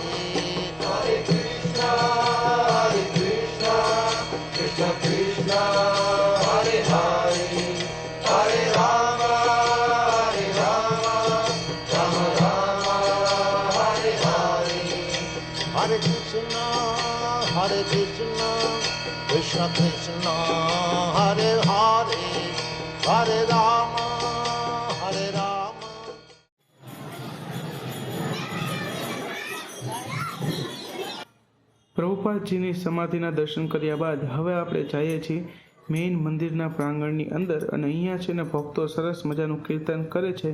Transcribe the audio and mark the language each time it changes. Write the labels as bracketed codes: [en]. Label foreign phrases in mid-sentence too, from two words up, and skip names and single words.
[sa] हरे कृष्ण, कृष्ण कृष्ण, हरे हरे, हरे राम, राम राम, हरे हरे. हरे कृष्ण, कृष्ण कृष्ण, हरे हरे, हरे राम, राम. [gu] પ્રભુપાદજીની સમાધિના દર્શન કર્યા બાદ હવે આપણે જઈએ છીએ મેઇન મંદિરના પ્રાંગણની અંદર અને અહીંયા છે ને ભક્તો સરસ મજાનું કીર્તન કરે છે.